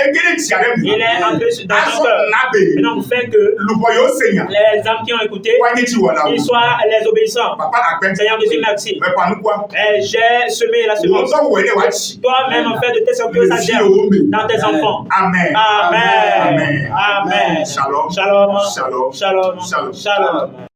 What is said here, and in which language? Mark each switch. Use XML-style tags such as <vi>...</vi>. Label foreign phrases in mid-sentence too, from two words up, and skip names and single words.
<fr>Il est entré dans son cœur. Et donc, fait que les âmes qui ont écouté, qu'ils soient les obéissants. Seigneur Jésus, merci. J'ai semé la semence. Toi-même, en fait, de tes sortes que ça germe dans tes enfants. Amen. Amen. Amen. Shalom. Shalom. Shalom. Shalom. Shalom.</fr>